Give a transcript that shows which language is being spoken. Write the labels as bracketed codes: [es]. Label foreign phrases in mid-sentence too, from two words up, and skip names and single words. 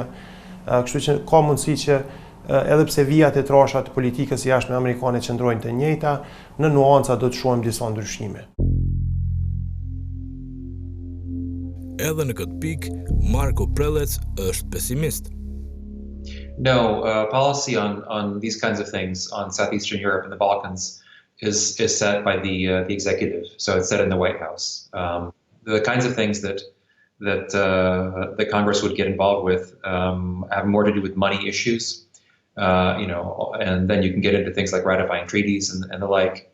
[sq] Kështu që ka mundësi që edhe pse vijat e trasha të politikës jashtme amerikane qëndrojnë të njëjta, në nuanca do të shohim disa ndryshime. Edhe në këtë pikë, Marko Prelec është pesimist. [en] No, policy on these kinds of things on Southeastern Europe and the Balkans is set by the executive. So it's set in the White House. The kinds of things that the Congress would get involved with have more to do with money issues, and then you can get into things like ratifying treaties and the like.